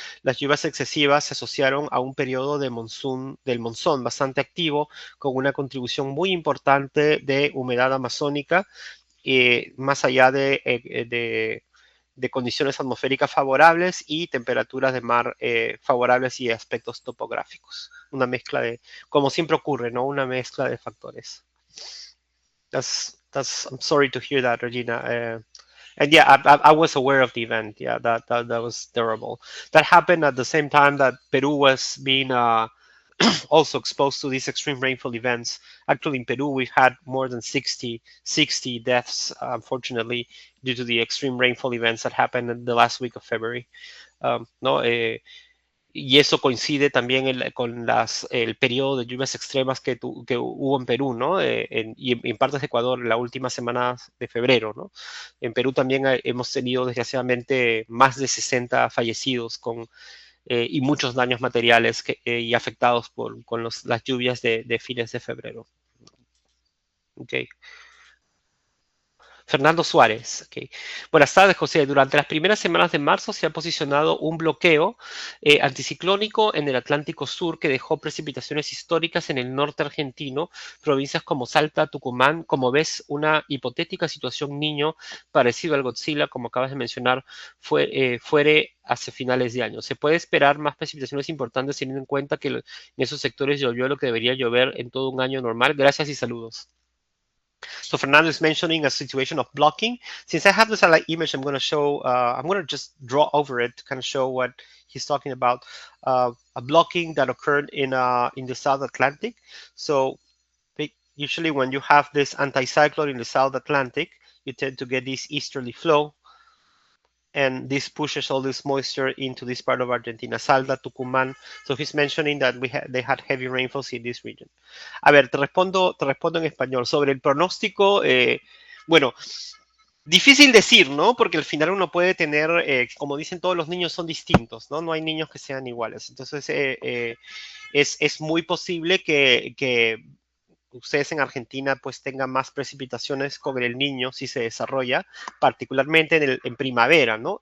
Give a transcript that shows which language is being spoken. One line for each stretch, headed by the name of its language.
Spanish: Las lluvias excesivas se asociaron a un periodo del monzón bastante activo, con una contribución muy importante de humedad amazónica, más allá de condiciones atmosféricas favorables y temperaturas de mar favorables y aspectos topográficos. Una mezcla como siempre ocurre, ¿no? Una mezcla de factores.
English: That's I'm sorry to hear that, Regina. And yeah, I was aware of the event. Yeah, that was terrible. That happened at the same time that Peru was being also exposed to these extreme rainfall events. Actually, in Peru, we've had more than 60 deaths, unfortunately, due to the extreme rainfall events that happened in the last week of February.
Spanish: No, y eso coincide también con el periodo de lluvias extremas que hubo en Perú, ¿no? Y en partes de Ecuador en la última semana de febrero, ¿no? En Perú también hemos tenido desgraciadamente más de 60 fallecidos y muchos daños materiales y afectados con las lluvias de fines de febrero. Okay. Fernando Suárez. Okay. Buenas tardes, José. Durante las primeras semanas de marzo se ha posicionado un bloqueo anticiclónico en el Atlántico Sur que dejó precipitaciones históricas en el norte argentino, provincias como Salta, Tucumán. Como ves, una hipotética situación niño parecido al Godzilla, como acabas de mencionar, fuere hacia finales de año. ¿Se puede esperar más precipitaciones importantes teniendo en cuenta que en esos sectores llovió lo que debería llover en todo un año normal? Gracias y saludos.
English: So Fernando is mentioning a situation of blocking. Since I have the satellite image, I'm going to show, I'm going to just draw over it to kind of show what he's talking about. A blocking that occurred in the South Atlantic. So usually when you have this anticyclone in the South Atlantic, you tend to get this easterly flow. And this pushes all this moisture into this part of Argentina, Salta, Tucumán. So he's mentioning that they had heavy rainfalls in this region.
Spanish: A ver, te respondo en español. Sobre el pronóstico, bueno, difícil decir, ¿no? Porque al final uno puede tener, como dicen todos los niños son distintos, ¿no? No hay niños que sean iguales. Entonces, es muy posible que ustedes en Argentina pues tengan más precipitaciones con el niño si se desarrolla, particularmente en primavera, ¿no?